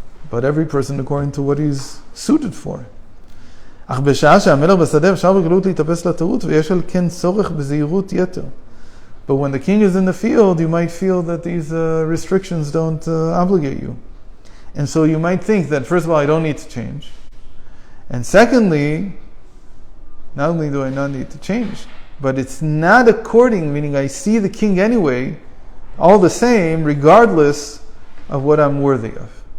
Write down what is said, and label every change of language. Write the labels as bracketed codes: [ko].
[en] But every person according to what he's suited for. [he] אך בשעה שהמלך בשדה אפשר בגלות להתאפס לטעות, ויש על כן צורך בזהירות יתר. [en] But when the king is in the field, you might feel that these restrictions don't obligate you. And so you might think that, first of all, I don't need to change. And secondly, not only do I not need to change, but it's not according, meaning I see the king anyway, all the same, regardless of what I'm worthy of.